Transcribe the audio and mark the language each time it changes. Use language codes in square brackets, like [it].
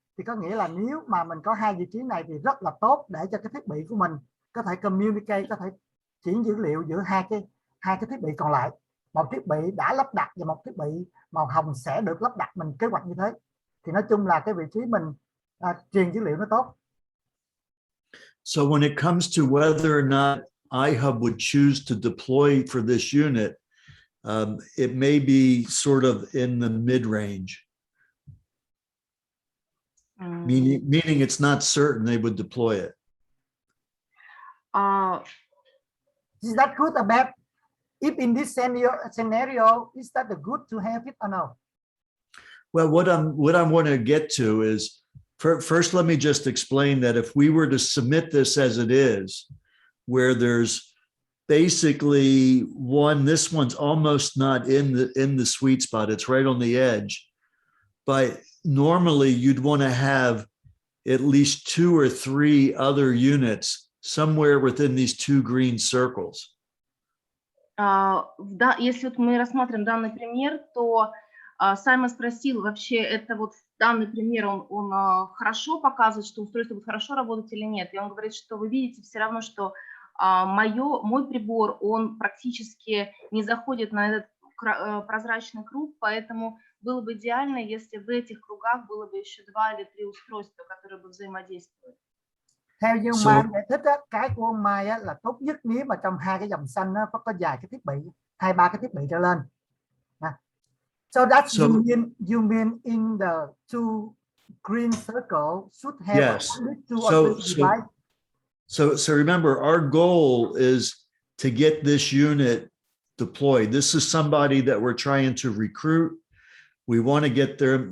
[vi] Thì có nghĩa là nếu mà mình có hai vị trí này thì rất là tốt để cho cái thiết bị của mình có thể communicate, có thể chuyển dữ liệu giữa hai cái thiết bị còn lại. Một thiết bị đã lắp đặt và một thiết bị màu hồng sẽ được lắp đặt, mình kế hoạch như thế. Thì nói chung là cái vị trí mình truyền dữ liệu nó tốt. [en] So when it comes to whether or not iHub would choose to deploy for this unit, it may be sort of in the mid-range, meaning it's not certain they would deploy it. Is that good or bad? If in this scenario, is that good to have it or no? Well, what I want to get to is, first, let me just explain that if we were to submit this as it is, where there's basically this one's almost not in the sweet spot, it's right on the edge, but normally you'd want to have at least 2 or 3 other units somewhere within these 2 green circles. [ru] Да, если вот мы рассмотрим данный пример, то Саймон спросил, вообще это вот данный пример, он хорошо показывает, что устройство будет хорошо работать или нет. И он говорит, что вы видите все равно, что мой прибор, он практически не заходит на этот прозрачный круг, поэтому было бы идеально, если в этих кругах было бы еще 2 или 3 устройства, которые бы взаимодействовали. [vi] Theo như [en] So- [vi] Mai giải thích á, cái của ông Mai á, là tốt nhất nếu mà trong hai cái dòng xanh nó có dài cái thiết bị, 2-3 cái thiết bị trở lên. [en] So that's So- you mean in the two green circle should have Yes. at least 2 So- or 3 devices. So remember, our goal is to get this unit deployed. This is somebody that we're trying to recruit. We want to get there.